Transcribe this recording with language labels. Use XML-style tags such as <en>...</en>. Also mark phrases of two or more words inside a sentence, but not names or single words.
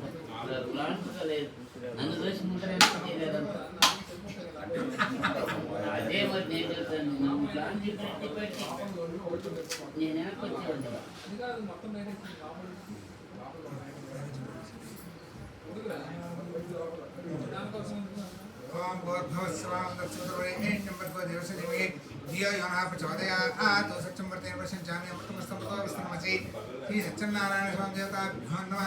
<te>ప్లాన్స్ లేదు, నన్ను చూసి ముందర అదే మరి నేను చెప్తాను. నువ్వు ప్లాన్ చెప్పి పెట్టి నేను వెనక్కి వచ్చేవాడిని.</te> <sa>ओम भूर्भुवस्सुवां तत्सवितुर्वरेण्यं भर्गो देवस्य धीमहि धियो यो नः प्रचोदयात्। सत्यं वर्तमानमर्षञ्चामि अमृतमस्तमस्तमसि श्री सत्यनारायण स्वामी देवताभ्यो नमः।</sa>